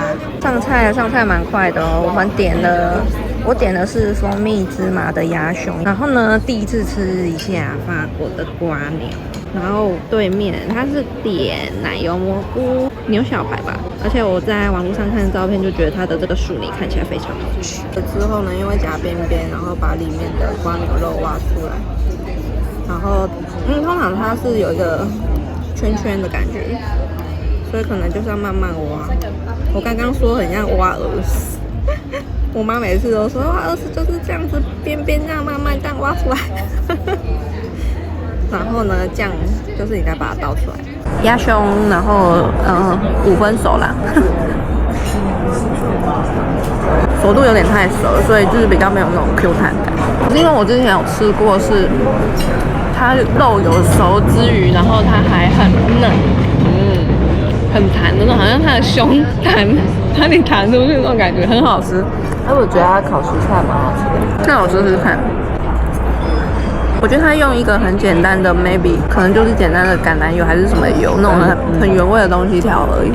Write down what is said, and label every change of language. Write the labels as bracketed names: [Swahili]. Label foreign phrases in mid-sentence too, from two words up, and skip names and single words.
[Chinese] 上菜蠻快的哦，我點的是蜂蜜芝麻的鴨胸，然後呢，第一次吃一下法國的蝸牛，然後對面它是點奶油蘑菇牛小排吧，而且我在網絡上看照片就覺得它的這個薯泥看起來非常好吃。之後呢，因為夾邊邊，然後把裡面的蝸牛肉挖出來，然後通常它是有一個圈圈的感覺，所以可能就是要慢慢挖。我剛剛說很像挖耳屎。我媽每次都說挖耳屎就是這樣子，邊邊這樣慢慢這樣挖出来。然後呢，醬就是你再把它倒出來。鴨胸，然後5分熟啦，熟度有點太熟了，所以就是比較沒有那種 Q 彈感。因為我之前有吃過是，它肉有熟之餘，然後它還很嫩，很彈的那種，好像它的胸彈，哪裡彈出去那種感覺，很好吃。我覺得它烤蔬菜蠻好吃的，那我試試看。我覺得它用一個很簡單的 maybe 可能就是簡单的橄欖油還是什麼油，那种很原味的東西調而已，